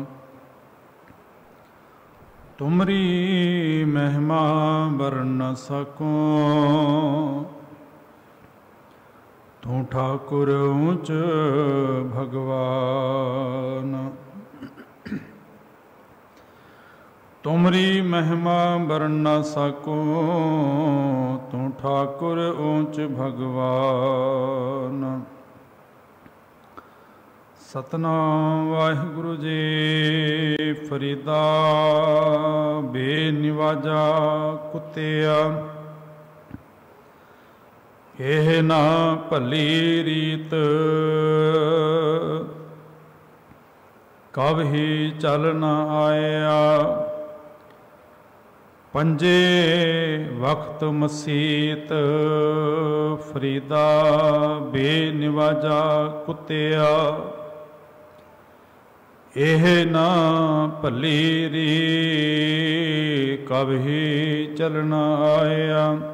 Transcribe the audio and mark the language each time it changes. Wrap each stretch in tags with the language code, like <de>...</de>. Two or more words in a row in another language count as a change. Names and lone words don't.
<pa>ਤੁਮਰੀ ਮਹਿਮਾ ਬਰਨ ਨ ਸਕੂੰ, ਤੂ ਠਾਕੁਰ ਊਂਚ ਭਗਵਾਨ। ਤੁਮਰੀ ਮਹਿਮਾ ਬਰਨ ਨ ਸਕੂੰ, ਤੂ ਠਾਕੁਰ ਊਂਚ ਭਗਵਾਨ। ਸਤਿਨਾਮ ਵਾਹਿਗੁਰੂ ਜੀ। ਫਰੀਦਾ ਬੇਨਿਵਾਜਾ ਕੁੱਤਿਆ, ਏਹ ਨਾ ਭਲੀ ਰੀਤ, ਕਬ ਹੀ ਚਲ ਨ ਆਯਾ। ਪੰਜੇ ਵਕਤ ਮਸੀਤ, ਫਰੀਦਾ ਬੇਨਿਵਾਜਾ ਕੁੱਤਿਆ, ਏਹ ਨਾ ਭਲੀ ਰੀ, ਕਬ ਹੀ ਚਲਨਾ ਆਯਾ।</pa>